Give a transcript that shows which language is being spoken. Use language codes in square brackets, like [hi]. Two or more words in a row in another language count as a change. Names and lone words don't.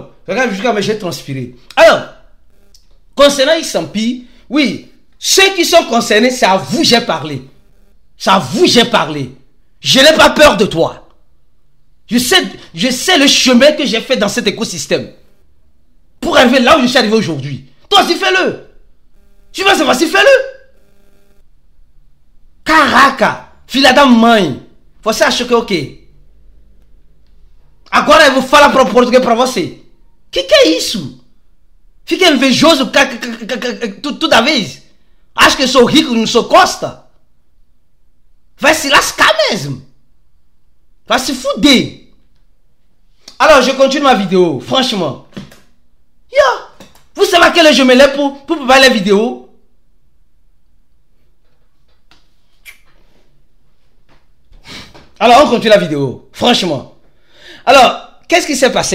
[fr] Regarde, jusqu'à j'ai transpiré. Alors, concernant X-Empire, oui, ceux qui sont concernés, c'est à vous que j'ai parlé. C'est à vous que j'ai parlé. Je n'ai pas peur de toi. Je sais le chemin que j'ai fait dans cet écosystème pour arriver là où je suis arrivé aujourd'hui. Toi aussi, fais-le. Tu vas savoir si fais-le. [pt] Caraca, filha da mãe. Você acha que é o quê? Agora eu vou falar para o português para você. Que é isso? Fica invejoso toda vez. Acho que eu sou rico e não sou Costa. Vai se lascar mesmo. Vai se fuder. [fr] Alors, je continue ma vidéo. Franchement. Yo, vous savez à quelle heure je me lève pour préparer la vidéo? Alors, on continue la vidéo. Franchement. Alors, qu'est-ce qui s'est passé?